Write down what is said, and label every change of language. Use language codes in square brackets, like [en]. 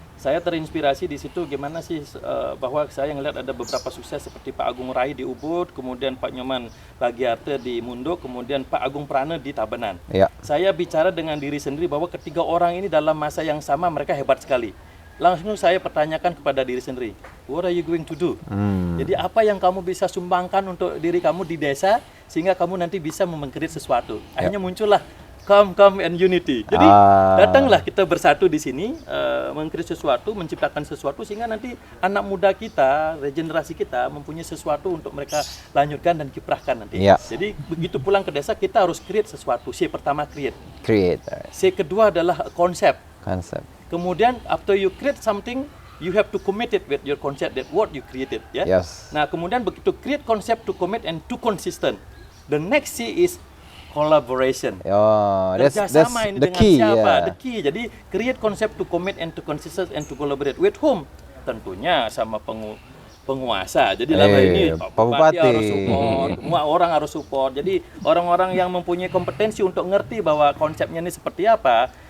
[id] Saya terinspirasi di situ gimana sih bahwa saya ngelihat ada beberapa sukses seperti Pak Agung Rai di Ubud, kemudian Pak Nyoman Bagiarte di Munduk, kemudian Pak Agung Prana di Tabanan. Ya. Saya bicara dengan diri sendiri bahwa ketiga orang ini dalam masa yang sama mereka hebat sekali. Langsung saya pertanyakan kepada diri sendiri, what are you going to do? Jadi apa yang kamu bisa sumbangkan untuk diri kamu di desa sehingga kamu nanti bisa meng-create sesuatu. Akhirnya muncullah come and unity. Jadi datanglah kita bersatu di sini, meng-create sesuatu, menciptakan sesuatu sehingga nanti anak muda kita, regenerasi kita mempunyai sesuatu untuk mereka lanjutkan dan kiprahkan nanti. Jadi begitu pulang ke desa kita harus create sesuatu. C pertama create. C kedua adalah konsep. [en] Kemudian after you create something, you have to commit it with your concept that what you created, ya. Nah, kemudian begitu create concept to commit and to consistent. The next C is collaboration. [id] Kerjasama ini [en] the [id] dengan [en] key, siapa? The key. Jadi create concept to commit and to consistent and to collaborate with whom? [id] Tentunya sama penguasa. Jadi lama ini Pak Bupati harus support, semua orang harus support. Jadi orang-orang yang mempunyai kompetensi untuk ngerti bahwa konsepnya ini seperti apa.